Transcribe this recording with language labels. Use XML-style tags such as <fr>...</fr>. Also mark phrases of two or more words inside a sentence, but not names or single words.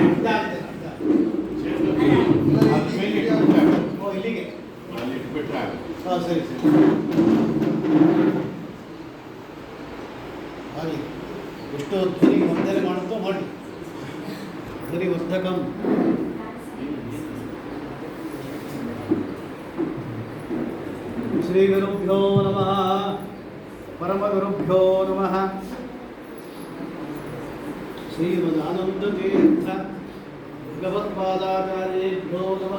<kn>ಇದಾಗಿದೆ. ಓ ಇಲ್ಲಿಗೆ. ಅಲ್ಲಿ ಇಟ್ಬಿಟ್ರೆ ಹಾಂ ಸರಿ ಸರಿ ಆಗಲಿ. ಎಷ್ಟು ಧ್ವನಿ ವಂದನೆ ಮಾಡುತ್ತೋ ಮಾಡಿ. ಧ್ವನಿ ವರ್ಧಕಂ.</kn> <sa>ಶ್ರೀ ಗುರುಭ್ಯೋ ನಮಃ. ಪರಮಗುರುಭ್ಯೋ ನಮಃ. ಶ್ರೀಮದಾನಂದತೀರ್ಥ ಭಗವತ್ಪಾದಾಚಾರ್ಯೇಭ್ಯೋ ನಮಃ.</sa>